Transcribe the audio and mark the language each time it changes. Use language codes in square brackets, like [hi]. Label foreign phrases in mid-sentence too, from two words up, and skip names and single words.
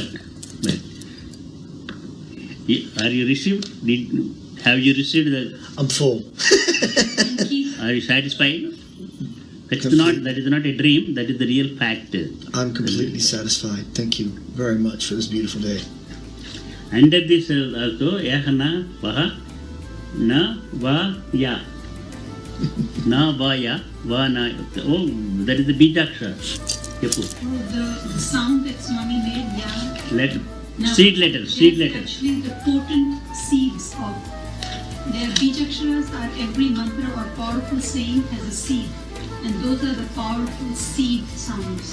[en] But are you received? Have you received the? I'm full. Thank you. Are you satisfied? That is not a dream. That is the real fact. I'm completely satisfied. Thank you very much for this beautiful day. Under this also, yahana vaha na va ya. Na va ya va na. Oh, that is the bijakshara. The sound that Swami made, yeah. Seed letters. Actually, the potent seeds of their bijaksharas are every mantra or powerful saying has a seed, and those are the powerful seed sounds.